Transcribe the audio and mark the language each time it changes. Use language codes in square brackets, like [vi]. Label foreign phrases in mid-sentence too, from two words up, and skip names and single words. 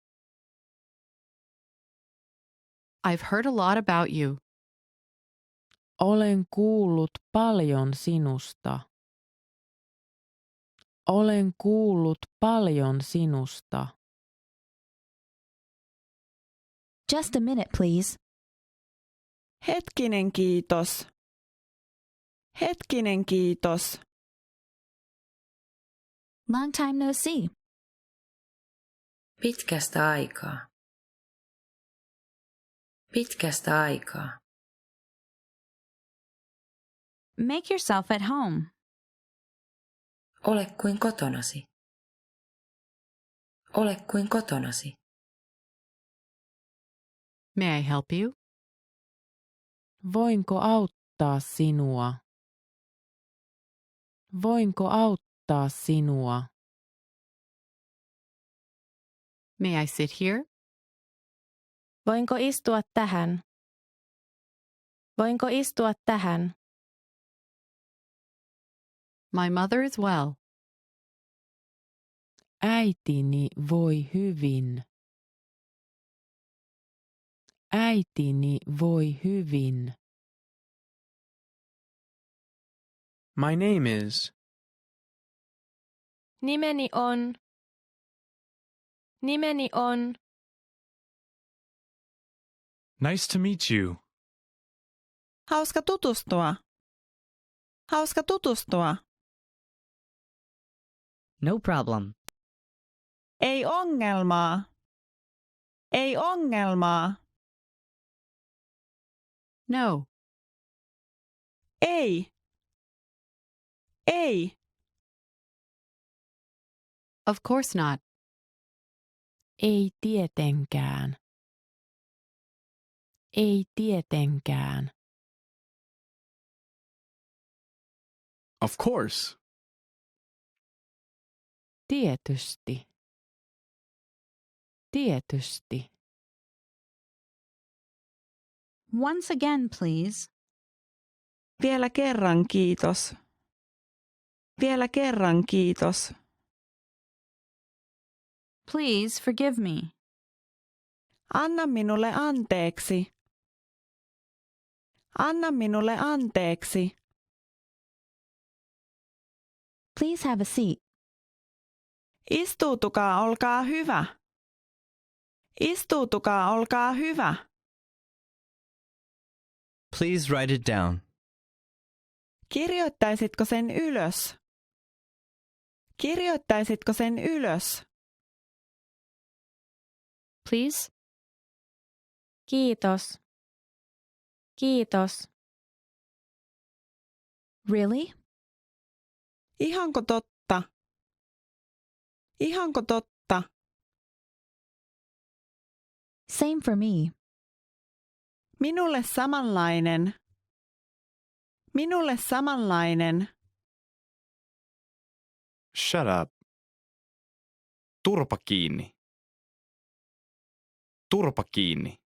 [en] I've heard a lot about you. [fi] Olen kuullut paljon sinusta. Olen kuullut paljon sinusta. [en] Just a minute, please. [fi] Hetkinen kiitos. Hetkinen kiitos. [en] Long time no see. [fi] Pitkästä aikaa. Pitkästä aikaa. [en] Make yourself at home. [fi] Ole kuin kotonasi. Ole kuin kotonasi. [en] May I help you? [fi] Voinko auttaa sinua? Voinko auttaa sinua? [en] May I sit here? [fi] Voinko istua tähän? Voinko istua tähän? [en] My mother is well. [fi] Äitini voi hyvin. Äitini voi hyvin. [en] My name is. [fi] Nimeni on. Nimeni on. [en] Nice to meet you. [fi] Hauska tutustua. Hauska tutustua. [en] No problem. [fi] Ei ongelmaa. Ei ongelmaa. [en] No. [fi] Ei. Ei. [en] Of course not. [fi] Ei tietenkään. Ei tietenkään. [en] Of course. [fi] Tietysti. Tietysti. [en] Once again, please. [fi] Vielä kerran kiitos. Vielä kerran kiitos. [en] Please forgive me. [fi] Anna minulle anteeksi. Anna minulle anteeksi. [en] Please have a seat. [fi] Istuutukaa, olkaa hyvä. Istuutukaa, olkaa hyvä. [en] Please write it down. [fi] Kirjoittaisitko sen ylös? Kirjoittaisitko sen ylös? [en] Please. Kiitos. [fi] Kiitos. [en] Really? [fi] Ihanko totta? Ihanko totta? [en] Same for me. [fi] Minulle samanlainen. Minulle samanlainen. [en] Shut up. [fi] Turpa kiinni. Turpa kiinni.